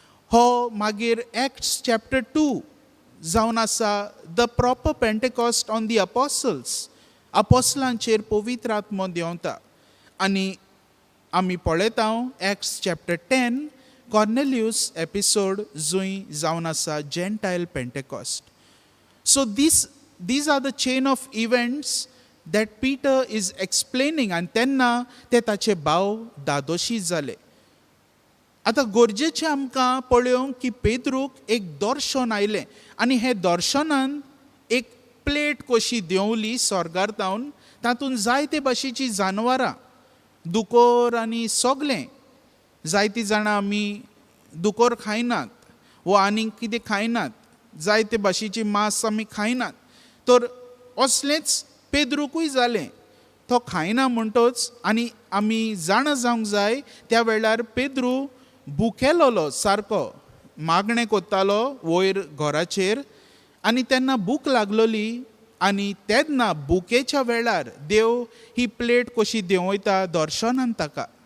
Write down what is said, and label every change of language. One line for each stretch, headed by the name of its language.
Konkani: हो मागीर acts chapter 2 जावन आसा
English: The proper Pentecost on the apostles.
Konkani: अपोसलांचेर पवित्र आत्मो देंवता. आनी आमी पळयता एक्ट्स चॅप्टर 10 कॉर्नेलियस एपिसोड जूय जावन आसा जेंटायल पेंटेकॉस्ट.
English: So these are the chain of events that Peter is explaining.
Konkani: आनी तेन्ना ते ताचे भाव दादोशी जाले. आतां गरजेचें आमकां पळोवंक की पेद्रूक एक दर्शन आयलें, आनी हे दर्शनान एक प्लेट कशी देंवली स्वर्गांतल्यान. तातूंत जायते भाशेचीं जानवरां, दुकोर आनी सगलें. जायतीं जाणां आमी दुकोर खायनात वो आनीक कितें खायनात, जायते भाशेची मांस आमी खायनात. तर असलेंच पेद्रूकूय जालें. तो खायना म्हणटोच आनी आमी जाणा जावंक जाय त्या वेळार पेद्रू भुकेलोलो सारको, मागणें कोत्तालो वयर घराचेर. आनी तेन्ना भूक लागलोली, आनी तेन्ना भुकेच्या वेळार देव ही प्लेट कशी देंवयता दर्शनान ताका.